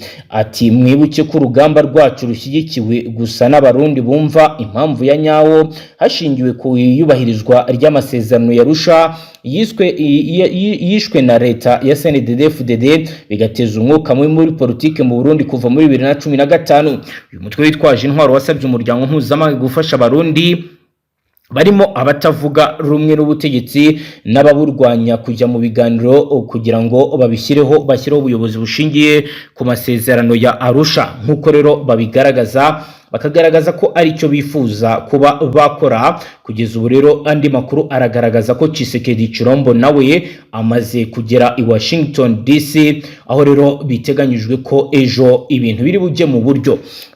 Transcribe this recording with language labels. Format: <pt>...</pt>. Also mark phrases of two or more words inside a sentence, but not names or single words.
<rw>Ati mwibuke ko urugamba rwacu rushyigikiwe gusa n'abarundi bumva impamvu ya nyawo hashingiwe ku yubahirizwa ry'amasezerano ya Arusha yishwe na leta ya CNDD-FDD bigateza umwuka mubi muri politike mu Burundi kuva muri 2015. Uyu mutwe witwaje intwaro wasabye umuryango mpuzamahanga gufasha abarundi barimo abatavuga rumwe n'ubutegetsi n'ababurwanya kujya mu biganiro kugira ngo bashyireho ubuyobozi bushingiye ku masezerano ya Arusha. nk'uko rero babigaragaza bakagaragaza ko ari cyo bifuza kuba bakora. Kugeza ubu rero andi makuru aragaragaza ko Tshisekedi Chilombo nawe amaze kugera i Washington DC, aho rero biteganyijwe ko ejo ibintu biri bujye mu buryo.</rw>